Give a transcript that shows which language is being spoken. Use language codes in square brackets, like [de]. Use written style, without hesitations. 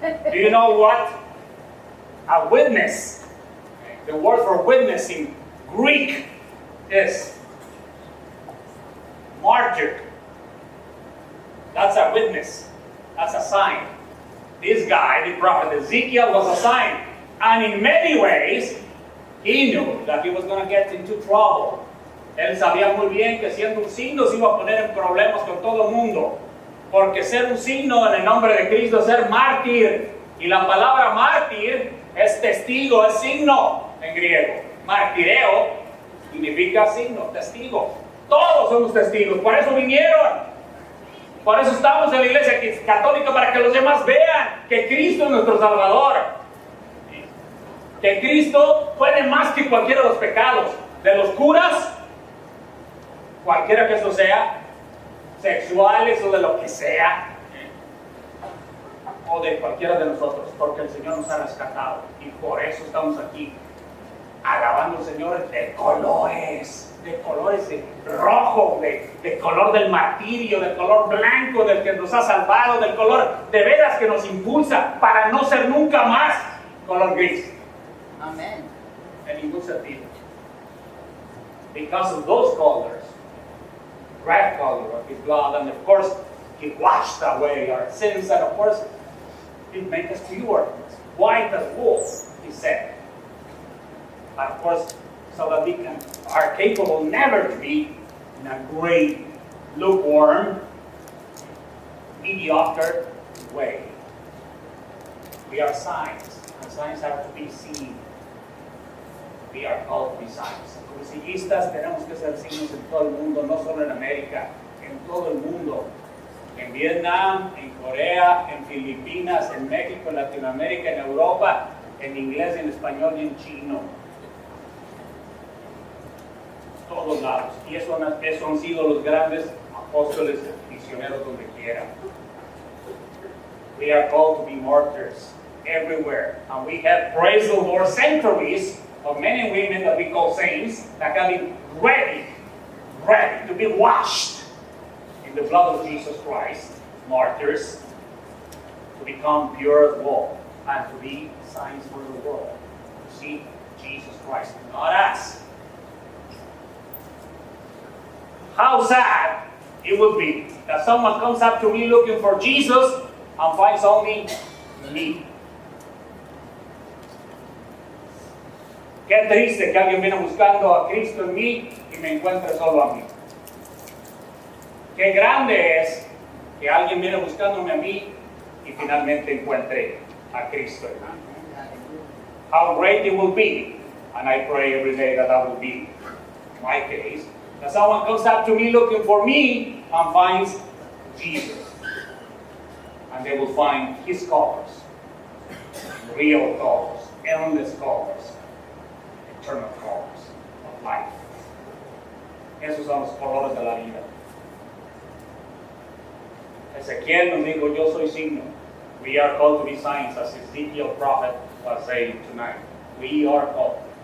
[en] Do you know what a witness, the word for witness in Greek is martyr. That's a witness. That's a sign. This guy, the prophet Ezekiel, was a sign. And in many ways, he knew that he was going to get into trouble. [es] Él sabía muy bien que siendo un signo se iba a poner en problemas con todo el mundo. Porque ser un signo en el nombre de Cristo es ser mártir. Y la palabra mártir es testigo, es signo en griego. Martireo significa signo, testigo. Todos somos testigos, por eso vinieron. Por eso estamos en la iglesia católica, para que los demás vean que Cristo es nuestro Salvador. Que Cristo puede más que cualquiera de los pecados. De los curas, cualquiera que eso sea, sexuales o de lo que sea. o de cualquiera de nosotros, porque el Señor nos ha rescatado y por eso estamos aquí alabando al Señor de colores de rojo, de color del martirio, del color blanco del que nos ha salvado, del color de veras que nos impulsa para no ser nunca más color gris. [en] Amen. [es] En ningún sentido. [en] Because of those colors, red color of His blood, and of course, He washed away our sins, and of course, He made us pure, white as wool, He said. And of course, so that we are capable never to be in a gray, lukewarm, mediocre way. We are signs, and signs have to be seen. We are called to be signs. [es] Cursillistas tenemos que ser signos en todo el mundo, no solo en América, en todo el mundo. En Vietnam, en Corea, en Filipinas, en México, en Latinoamérica, en Europa, en inglés, en español y en chino. Todos lados. Y eso han sido los grandes apóstoles misioneros donde quiera. [en] We are called to be martyrs everywhere. And we have, praise the Lord, centuries of men and women that we call saints that can be ready to be washed in the blood of Jesus Christ, martyrs, to become pure as wool and to be signs for the world. To see Jesus Christ, not us. How sad it would be that someone comes up to me looking for Jesus and finds only me. [es] Qué triste que alguien viene buscando a Cristo en mí y me encuentre solo a mí. Qué grande es que alguien viene buscándome a mí y finalmente encuentre a Cristo en mí. [en] How great it will be, and I pray every day that will be my case, that someone comes up to me looking for me and finds Jesus. And they will find His colors, real colors, endless colors, eternal colors of life. [es] Esos son los colores de la vida. Ezequiel nos dijo, yo soy signo. [en] We are called to be signs, as Ezekiel prophet was saying tonight. We are called.